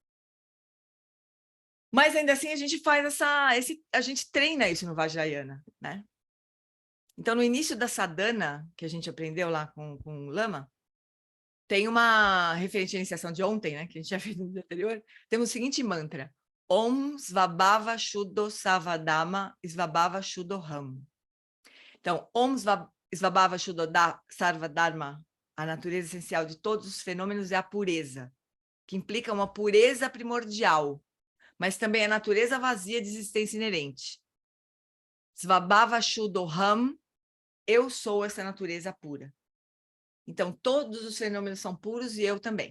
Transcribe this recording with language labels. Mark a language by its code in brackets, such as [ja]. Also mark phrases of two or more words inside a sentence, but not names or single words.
[pt] Mas ainda assim a gente faz a gente treina isso no Vajrayana, né? Então no início da sadhana que a gente aprendeu lá com o Lama, tem uma referente à iniciação de ontem, né, que a gente já fez no dia anterior, temos o seguinte mantra: [sa] Om Svabhava Shuddho Savadama Svabhava Shuddho Ham. Então, Om Svabhava Shuddho Sarvadharma, [pt] a natureza essencial de todos os fenômenos é a pureza, que implica uma pureza primordial, mas também a natureza vazia de existência inerente. [sa] Svabhava Shuddho Ham [pt] eu sou essa natureza pura. Então, todos os fenômenos são puros e eu também.